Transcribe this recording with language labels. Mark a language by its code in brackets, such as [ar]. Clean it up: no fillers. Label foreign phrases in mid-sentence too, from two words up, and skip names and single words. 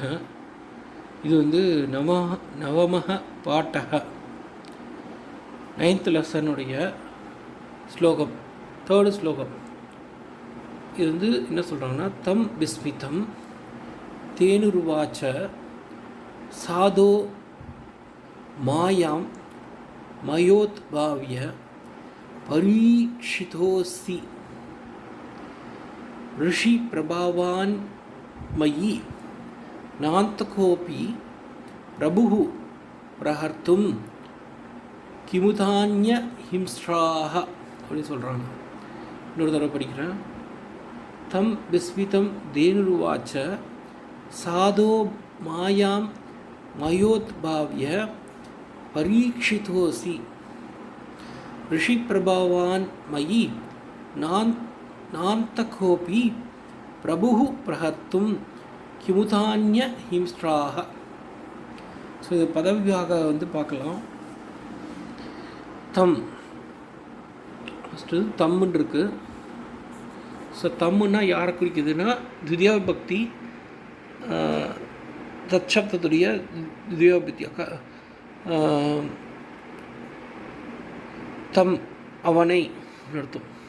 [ta] இது நவமஹ பாட்டக 9th லெசனுடைய ஸ்லோகம், 3rd ஸ்லோகம். இது என்ன சொல்கிறாங்கன்னா, [sa] तं विस्मितं तेनुरुवाच साधो मायां मयोत्भाव्य परीक्षितोस्ति ऋषि प्रभावान् मयि नान्तकोऽपि प्रभुः प्रहर्तुं किमुतान्य हिंस्राः [ta] அப்படின்னு சொல்கிறாங்க. இன்னொரு தடவை படிக்கிறேன். [sa] तं विस्मितं तेनुरुवाच साधो मायां मयोत्भाव्य परीक्षितोसि ऋषि प्रभावान् मयि नान्तकोऽपि प्रभुः प्रहर्तुं किमुतान्य हिंस्राः. [ta] ஸோ இது பதவியாக பார்க்கலாம். தம் ஃபஸ்ட்டு தம்முன்னு இருக்குது. ஸோ தம்முன்னா யாரை குறிக்குதுன்னா, துதியா பக்தி தச்சப்தத்துடைய துதியா பக்தி தம் அவனை அர்த்தம்.